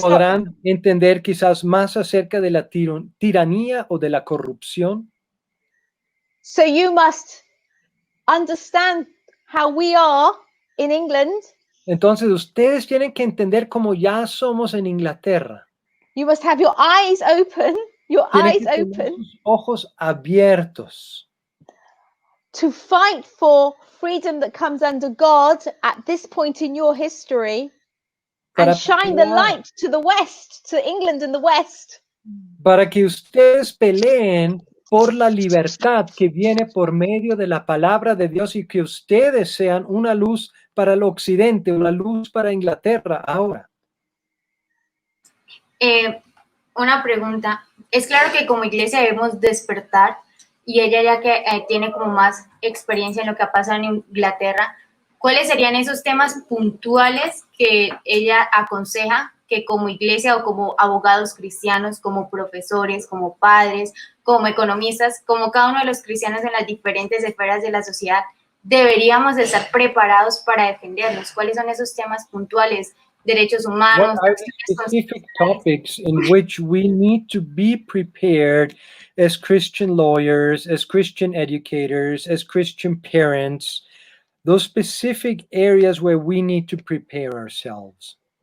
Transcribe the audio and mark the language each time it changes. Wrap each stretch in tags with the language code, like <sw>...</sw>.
<es>podrán entender quizás más acerca de la tiranía o de la corrupción.</es> <en>so you must understand how we are in England.</en> <es>Entonces ustedes tienen que entender cómo ya somos en Inglaterra.</es> <en>You must have your eyes open,</en> <es>Tienen que tener sus ojos abiertos</es> <en>to fight for freedom that comes under God at this point in your history,</en> <es>para</es> <en>and shine the</en> <es>pelear,</es> <en>light to the West, to England and the West.</en> <es>para que ustedes peleen por la libertad que viene por medio de la palabra de Dios y que ustedes sean una luz para el occidente, una luz para Inglaterra ahora. Una pregunta. Es claro que como iglesia debemos despertar y ella ya que tiene como más experiencia en lo que ha pasado en Inglaterra, ¿cuáles serían esos temas puntuales que ella aconseja que como iglesia o como abogados cristianos, como profesores, como padres, como economistas, como cada uno de los cristianos en las diferentes esferas de la sociedad, deberíamos de estar preparados para defendernos? ¿Cuáles son esos temas puntuales? Derechos humanos.</es> <en>What are the specific topics in which we need to be prepared as Christian lawyers, as Christian educators, as Christian parents, those specific areas where we need to prepare ourselves?</en>